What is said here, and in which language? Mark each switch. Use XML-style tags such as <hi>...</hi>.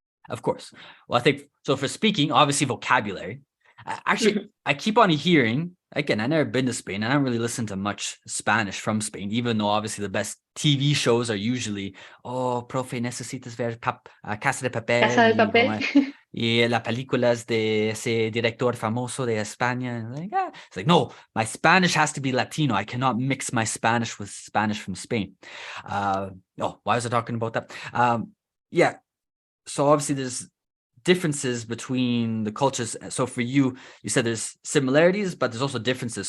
<en>of course. Well, I think so for speaking, obviously vocabulary. Actually, Mhm. I keep on hearing, again, I never been to Spain. I don't really listen to much Spanish from Spain, even though obviously the best TV shows are usually, oh,</en> <es>profe, necesitas ver</es> <en>Casa de</en> <es>Casa Papel de Papel. y las películas de ese director famoso de España.</es> <en>And like, it's like, no, my Spanish has to be Latino. I cannot mix my Spanish with Spanish from Spain. Oh, why was I talking about that? Yeah, so obviously there's differences between the cultures. So for you, you said there's similarities, but there's also differences.</en>